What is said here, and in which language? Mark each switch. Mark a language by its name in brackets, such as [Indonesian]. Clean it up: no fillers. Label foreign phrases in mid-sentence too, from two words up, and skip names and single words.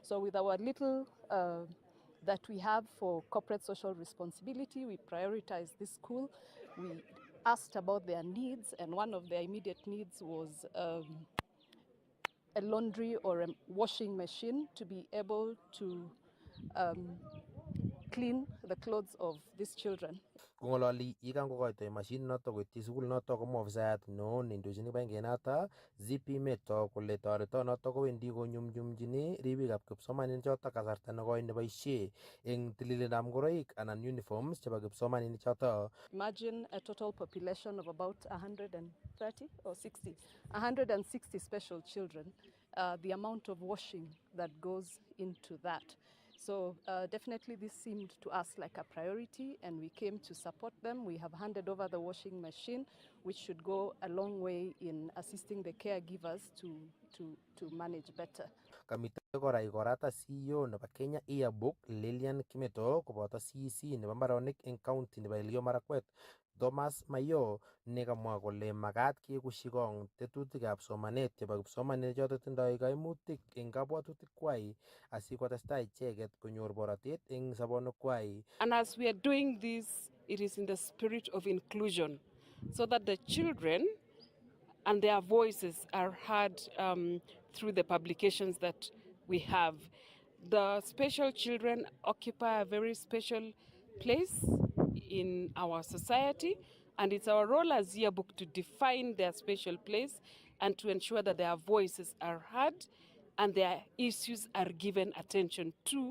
[English] So with our little that we have for corporate social responsibility, we prioritize this school. We asked about their needs, and one of their immediate needs was a laundry or a washing machine to be able to clean the clothes of these children. [Kalenjin] Kong'ololi yekangokoitoi mashinit noto koityi sukul noto komwa ofisayat neo neindochin kibagengeit noto ZP Meto kole toretonoto kowendi konyumnyumchini ribikab kipsomaninik choto kasarta nekoi neboisie eng tililindab ngoroik anan uniforms chebo kipsomaninik choto. [English] Imagine a total population of about 130 or 60 special children. the amount of washing that goes into that. So definitely this seemed to us like a priority, and we came to support them. We have handed over the washing machine, which should go a long way in assisting the caregivers to manage better. [Kalenjin] Kamite kora ikorata CEO nebo Kenya Yearbook Lilian Kimeto koboto CEC nebo mbaronik eng county nebo Elgeyo Marakwet Thomas Mayo nekamwa kole makat kekushi kong tetutikab somanet chebo kipsomaninik choto tindoi kaimutik eng kabwatutik kwai asikotestai icheket konyor borotet eng sobonwek kwai. [English] And as we are doing this, it is in the spirit of inclusion, so that the children and their voices are heard through the publications that we have. The special children occupy a very special place in our society, and it's our role as Yearbook to define their special place and to ensure that their voices are heard and their issues are given attention to.